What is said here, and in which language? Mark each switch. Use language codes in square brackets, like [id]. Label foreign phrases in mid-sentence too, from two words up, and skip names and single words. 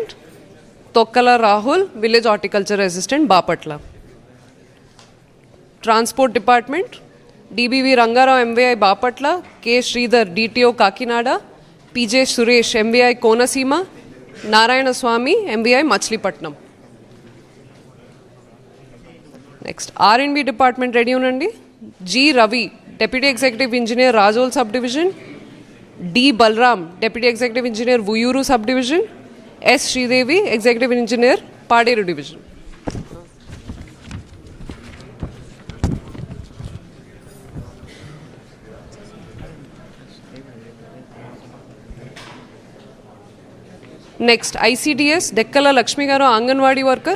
[en] तोक्कला राहुल, Village Horticulture Assistant बापट्ला. Transport Department, डीबीवी रंगाराव, एमवीआई बापट्ला. के श्रीधर, डीटीओ काकीनाडा. पीजे सुरेश, एमवीआई कोनसीमा. नारायण स्वामी, एमवीआई मछलीपट्टनम. Next R&B Department ready ఉండండి. G Ravi, Deputy Executive Engineer రాజోల్ Sub Division. D Balram, Deputy Executive Engineer ఉయూరు Sub Division. S Sridevi, Executive Engineer పాడేరు డివిజన్. [te] నెక్స్ట్ ICDS డెక్కల లక్ష్మి గారు అంగన్వాడీ వర్కర్.